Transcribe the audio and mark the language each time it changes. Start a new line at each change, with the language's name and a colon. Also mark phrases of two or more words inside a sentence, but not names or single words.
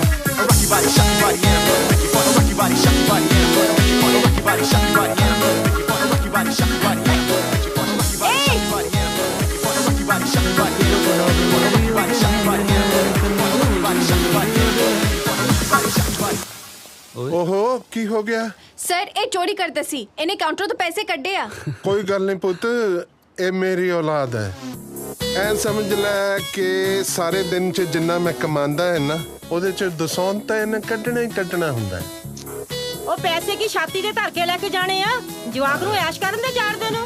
English: A rocky body, shocky body, and I'm gonna make you fun. A rocky body, shocky body, and I'm gonna make you fun. A rocky body, shocky body, and I'm gonna make you fun. A rocky body, shocky body, and I'm gonna make you fun. A rocky body, shocky body, and I'm gonna make you fun. A rocky body, shocky body, and I'm gonna make you fun. A rocky body, shocky body, and I'm gonna make you fun. A rocky body, shocky body, and I'm gonna make you fun. A rocky body, shocky body.
Punjabi: ਓਹੋ ਕੀ ਹੋ ਗਿਆ? सर ਇਹ ਚੋਰੀ ਕਰਦਾ ਸੀ, ਇਹਨੇ ਕਾਊਂਟਰ ਤੋਂ ਪੈਸੇ ਕੱਢੇ ਆ। ਕੋਈ ਗੱਲ ਨਹੀਂ ਪੁੱਤ, ਇਹ ਮੇਰੀ ਔਲਾਦ ਹੈ। ਐ ਸਮਝ ਲੈ ਕਿ ਸਾਰੇ ਦਿਨ 'ਚ ਜਿੰਨਾ ਮੈਂ ਕਮਾਉਂਦਾ ਹੈ ਨਾ, ਉਹਦੇ 'ਚ ਦਸੌਂਤ ਤਾਂ ਇਹਨੇ ਕੱਢਣਾ ਹੀ ਕੱਢਣਾ ਹੁੰਦਾ ਹੈ। ਉਹ ਪੈਸੇ ਕੀ ਛਾਤੀ ਦੇ ਧਰ ਕੇ ਲੈ ਕੇ ਜਾਣੇ ਆ? ਜਵਾਕ ਨੂੰ ਐਸ਼ ਕਰਨ ਦੇ ਜਾਣਦੇ ਨੇ।